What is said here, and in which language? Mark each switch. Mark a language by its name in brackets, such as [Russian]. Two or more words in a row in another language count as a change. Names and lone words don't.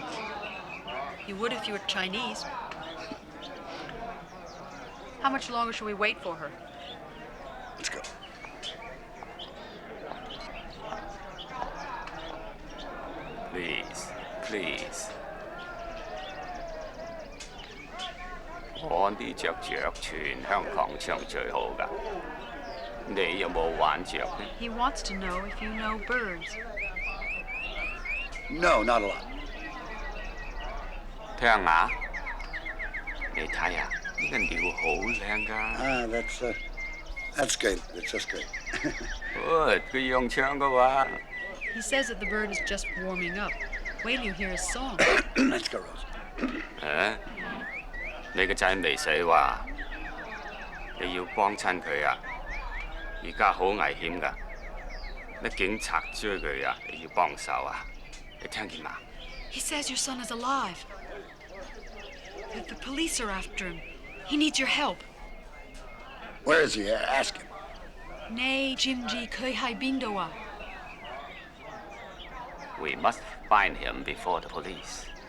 [English] You would if you were Chinese. How much longer should we wait for her? Let's go. Please, please. [Cantonese] 我呢隻雀全香港唱最好㗎，你有冇玩雀呢？ [English] He wants to know if you know birds. No, not a lot. [Cantonese] 聽下，你睇下呢個鳥好靚㗎。 [English] That's great. It's just great. [Cantonese] 佢用唱嘅話。 [English] He says that the bird is just warming up. Wait till you hear his song. Let's go, Rose. [Cantonese] 你個仔未死話，你要幫襯佢啊！而家好危險㗎，啲警察追佢啊，你要幫手啊！你聽見嘛？ [English] He says your son is alive. The police are after him. He needs your help. Where is he? Ask him. Nay, Jimji, Kui Hai Bindoa. We must find him before the police.